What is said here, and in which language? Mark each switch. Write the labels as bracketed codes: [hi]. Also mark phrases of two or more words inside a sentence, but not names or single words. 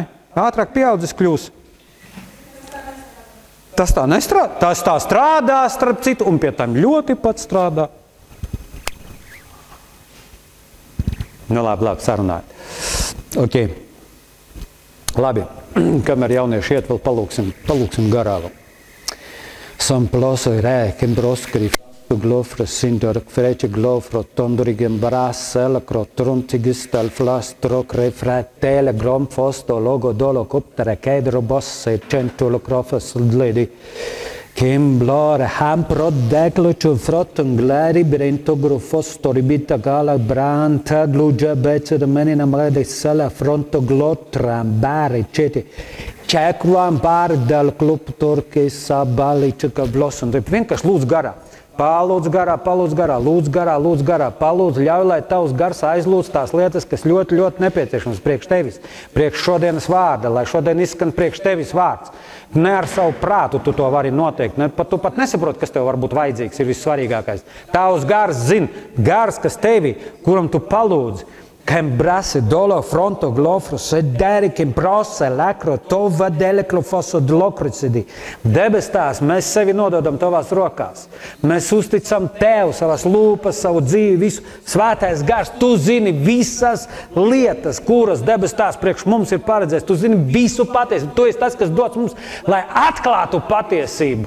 [lv] Ātrāk pieaudzis kļūs. Tas tā nestrādā. Tas tā strādā, starp citu, un pie tam ļoti pat strādā. Nu, labi, sarunājot. Ok. Labi. Kamēr jaunieši iet, vēl palūksim garā vēl. Som ploso i räken broskri fastu glofro sindor frece glofro tondorigem brassel crotrontigistal flastro cre fratele grom fosto logo dolo coptere kedro bosse centulo crofas ledi Kim blore hampro declo ciò frotton glari brento grofosto ribita gala branta glugia becce de menina mrede sala fronto glotram bare ceti Čekruām pāri dēļ klupu turki sabali čika blosam. Vienkārši lūdz garā. Palūdz garā, lūdz garā, palūdz, ļauj, lai tavs gars aizlūdz tās lietas, kas ļoti, ļoti nepieciešams priekš tevis, priekš šodienas vārda, lai šodien izskan priekš tevis vārds. Ne ar savu prātu tu to vari noteikt, tu pat nesaproti, kas tev varbūt vajadzīgs, ir vissvarīgākais. Tavs gars zina, gars, kas tevi, kuram tu palūdzi, Kem brasi dolo fronto glofro sederi kem prose lekro tova deleklo foso dlokricidi. Debes tās, mēs sevi nododam tavās rokās. Mēs uzticam tev, savas lūpas, savu dzīvi, visu. Svētais gars, tu zini visas lietas, kuras debes tās priekš mums ir paredzēts. Tu zini visu patiesību. Tu esi tas, kas dots mums, lai atklātu patiesību.